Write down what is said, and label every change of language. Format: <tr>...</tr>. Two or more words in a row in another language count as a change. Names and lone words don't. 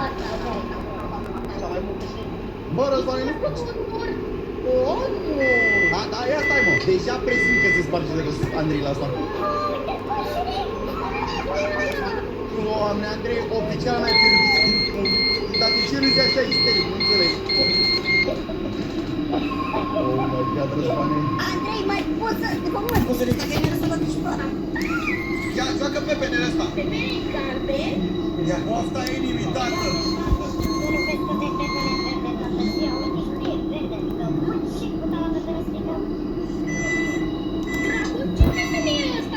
<ro>Bă, Răzvan, nu faci. Da, ia stai, mă. Deja presimt că se sparge de răs Andrei la asta. Doamne, Andrei, oficial n-ai pierdut. Dar de ce râzi așa isteric? Nu înțeleg.</ro> <en>Oh my God,</en> <ro>Răzvane. Andrei, mai poți să... De fapt, nu mai poți să râzi, dacă ai mereu să văd și pe ăla. Ia, joacă pepenele ăsta. Pepene carpe. Ia, asta e inimitată. Dragoș, ce pepene e ăsta?</ro>